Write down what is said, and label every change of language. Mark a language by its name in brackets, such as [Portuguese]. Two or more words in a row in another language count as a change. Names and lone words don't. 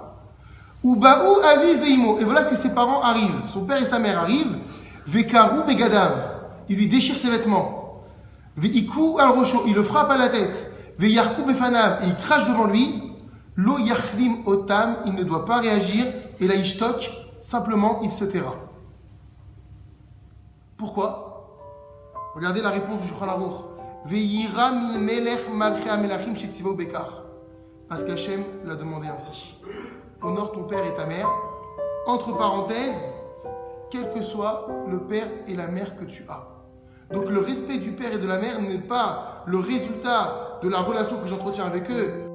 [Hebrew] ובאו אבי ואמו, [French] et voilà que ses parents arrivent, son père et sa mère arrivent, [Hebrew] וקרעו בגדיו, [French] il lui déchire ses vêtements, [Hebrew] והכו על ראשו, [French] il le frappe à la tête, [Hebrew] וירקו בפניו, [French] et il crache devant lui, [Hebrew] לא יכלים אותם, [French] il ne doit pas réagir, et la ishtok, simplement il se taira. Pourquoi? Regardez la réponse du Shulchan Aruch. [Hebrew] ויירא ממלך מלכי המלכים שציוהו בכך. [French] Parce qu'Hachem l'a demandé ainsi. Honore ton père et ta mère, entre parenthèses, quel que soit le père et la mère que tu as. Donc le respect du père et de la mère n'est pas le résultat de la relation que j'entretiens avec eux.